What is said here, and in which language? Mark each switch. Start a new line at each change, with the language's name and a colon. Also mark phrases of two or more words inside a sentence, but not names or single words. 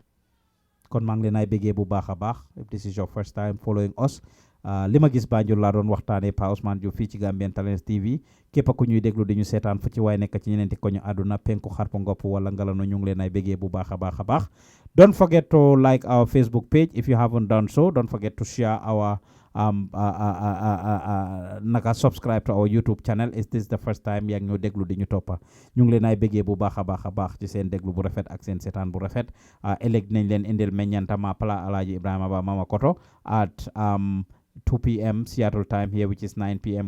Wolof: kon maa ngi leen ay bëggee bu baax a baax
English: if this is your first time following us
Wolof: li ma gis Banjul laa doon waxtaanee Pa Ousmane Diouf fii ci Gambian Talents TV képp ku ñuy déglu di ñu seetaan fu ci waay nekk ci ñeneenti ko ñu àdduna penku xarpu ngopp wala ngalano ñu ngi leen ay bëggee bu baax a baax a baax.
English: Don't forget to like our Facebook page if you haven't done so. Don't forget to share our naka subscribe to our YouTube channel. Is this the first time
Wolof: yaa ngi ñoo déglu di ñu toppa ñu ngi leen ay bëggee bu baax a baax ci seen déglu bu rafet ak seen seetaan bu rafet ëllëg nañ leen indil meññantama pala Alaaji Ibrahima Ba Mama Koto at 2 p.m.
English: Seattle time here which is 9 p.m.